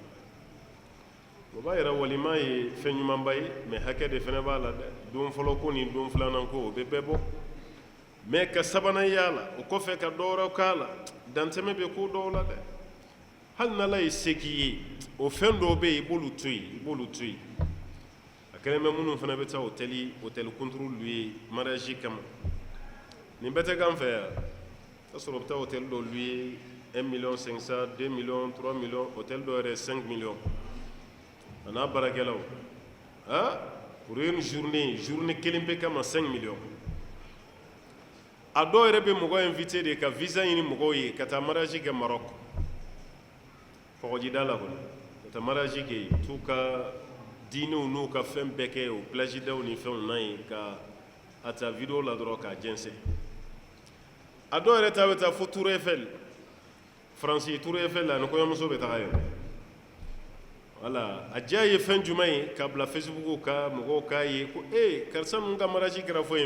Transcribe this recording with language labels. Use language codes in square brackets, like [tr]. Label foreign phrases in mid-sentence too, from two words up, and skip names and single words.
[bm] o b'a yɛrɛ walima ye fɛn ɲumanba ye mais hakɛ de fana b'a la dɛ don fɔlɔ ko ni don filanan ko o bɛ bɛɛ bɔ mais ka sabanan y'a la o kɔfɛ ka dɔ wɛrɛ k'a la dantɛmɛ bɛ ko dɔw la dɛ hali n'ala ye se k'i ye o fɛn dɔw bɛ yen i b'olu to yen kelen bɛ minnu fana bɛ taa hôtel contrôle louer mariage kama nin bɛɛ tɛ k'an fɛ yan ka sɔrɔ bɛ taa hôtel dɔ louer 1 million 500 2 millions 3 millions hôtel dɔ yɛrɛ 5 millions a n'a baarakɛlaw [fr] pour une journée [bm] kelen bɛ kama 5 millions a dɔw yɛrɛ bɛ mɔgɔ invité de ka visa ɲini mɔgɔw ye ka taa mariage kɛ Maroc kɔgɔjida la kɔni ka taa mariage kɛ t'u ka diinɛw n'u ka fɛn bɛɛ kɛ o plage daw ni fɛnw na ye ka a ta video la dɔrɔn k'a jɛnsɛn a dɔw yɛrɛ ta bɛ taa fo Tour Eiffel Faransi Tour Eiffel la ni kɔɲɔmuso bɛ taga yen wala a diya ye fɛn jumɛn ye k'a bila Facebook ka mɔgɔw k'a ye ko karisa ninnu ka mariage kɛra fɔ yen